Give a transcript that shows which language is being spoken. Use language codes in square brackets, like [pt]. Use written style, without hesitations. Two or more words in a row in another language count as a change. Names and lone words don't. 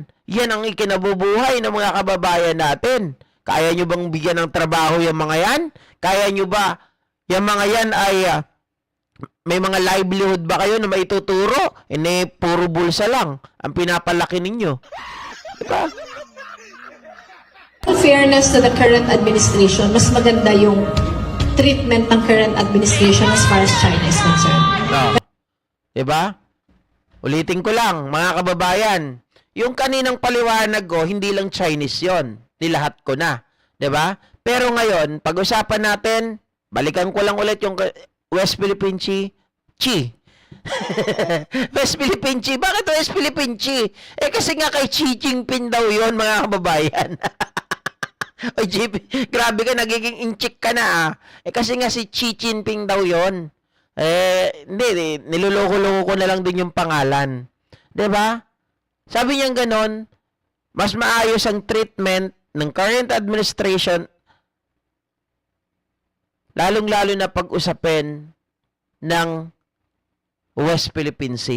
[tl] Yan ang ikinabubuhay ng mga kababayan natin. Kaya nyo bang bigyan ng trabaho yung mga yan? Kaya nyo ba, yung mga yan ay, may mga livelihood ba kayo na maituturo? Puro bulsa lang ang pinapalaki ninyo. Diba? [en] In fairness to the current administration, [tl] mas maganda yung [en] treatment ng current administration as far as China is concerned. [tl] No. Diba? Ulitin ko lang, mga kababayan, yung kaninang paliwanag ko, hindi lang Chinese yon, nilahat ko na. Diba? Pero ngayon, pag-usapan natin, balikan ko lang ulit yung West Philippine Sea. West Philippine Sea. Bakit West Philippine Sea? Kasi nga kay Xi Jinping daw yon, mga kababayan. O JP, grabe ka, nagiging inchik ka na ah. Kasi nga si Xi Jinping daw yon. Hindi, niloloko-loko ko na lang din yung pangalan. 'Di ba? Sabi niya ganon, mas maayos ang treatment ng [en] current administration, [tl] lalong-lalo na pag-usapin ng West Philippine Sea.